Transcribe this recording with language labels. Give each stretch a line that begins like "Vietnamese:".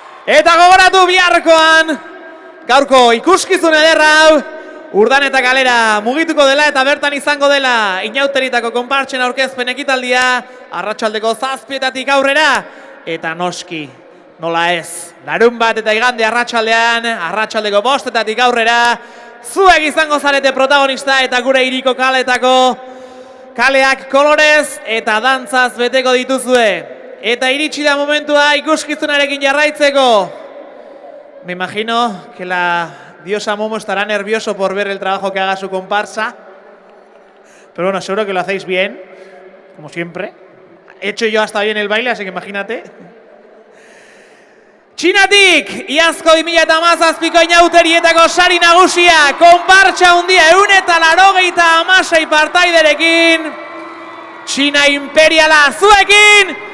Basque: Eta gogoratu biharkoan, gaurko ikuskizun ederra hau, Urdaneta kalera mugituko dela eta bertan izango dela inauteritako konpartsen aurkezpen ekitaldia arratsaldeko 7:00 aurrera eta noski, nola ez, larunbat eta igande arratsaldean, arratsaldeko 5:00 aurrera zuek izango zarete protagonista eta gure hiriko kaletako kaleak kolorez eta dantzaz beteko dituzue. Eta iritsi da momentua ikuskizunarekin jarraitzeko.
Spanish: Me imagino que la diosa Momo estará nervioso por ver el trabajo que haga su comparsa. Pero bueno, seguro que lo hacéis bien, como siempre. He hecho yo hasta bien el baile, así que imagínate.
Basque: Txinatik, iazko 2017ko inauterietako sari nagusia, konpartsa hundia 186 partaiderekin, Txina imperiala zuekin,